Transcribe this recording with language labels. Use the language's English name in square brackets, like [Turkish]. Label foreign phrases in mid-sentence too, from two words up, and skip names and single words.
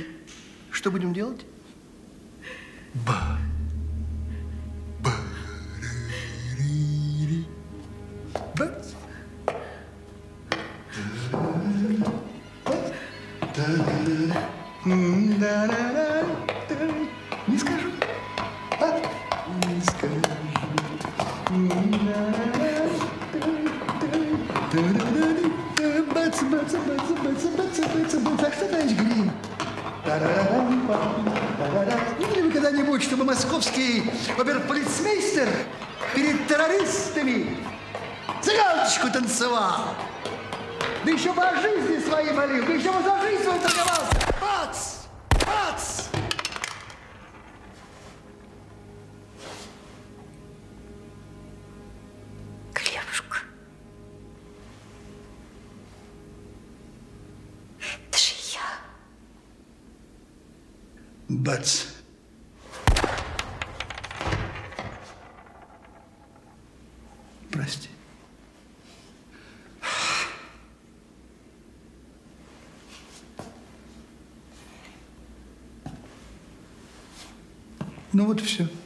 [Russian] Что будем делать? Бац. Не скажу. А? Не скажу. Бац, бац, бац, бац, бац, бац, бац. А что, товарищ Грин? Видели вы когда-нибудь, чтобы московский оберполицмейстер перед террористами цыганочку танцевал? Да еще бы о жизни своей молил, да еще бы за жизнь свою торговался. Бац! Бац! Глебушка. Это же я. Бац! Прости. Ну вот и все.